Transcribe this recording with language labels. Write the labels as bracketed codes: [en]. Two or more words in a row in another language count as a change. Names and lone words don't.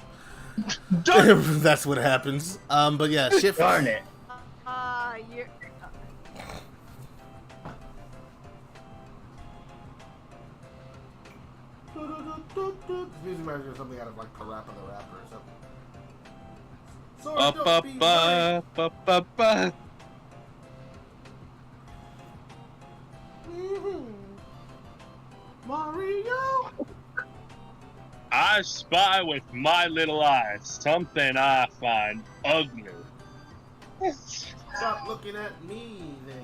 [en] That's what happens. But yeah, Shift. Darn it. You're. This music reminds me of something out of like Parappa the Rapper or something. Sorry, Ba don't ba be ba ba ba ba. Mario. I spy with my little eyes something I find ugly. Stop looking at me, then.